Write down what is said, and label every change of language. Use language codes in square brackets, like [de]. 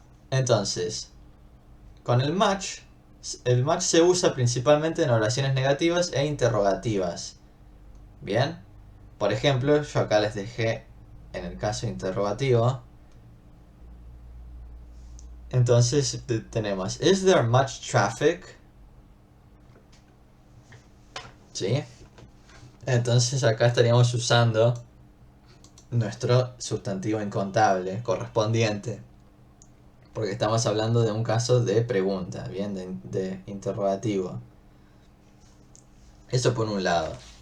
[es] Entonces, con el much se usa principalmente en oraciones negativas e interrogativas. Bien. Por ejemplo, yo acá les dejé en el caso interrogativo. Entonces tenemos, [en] is there much traffic? [es] ¿Sí? Entonces acá estaríamos usando nuestro sustantivo incontable correspondiente, porque estamos hablando de un caso de pregunta, bien, de interrogativo. Eso por un lado.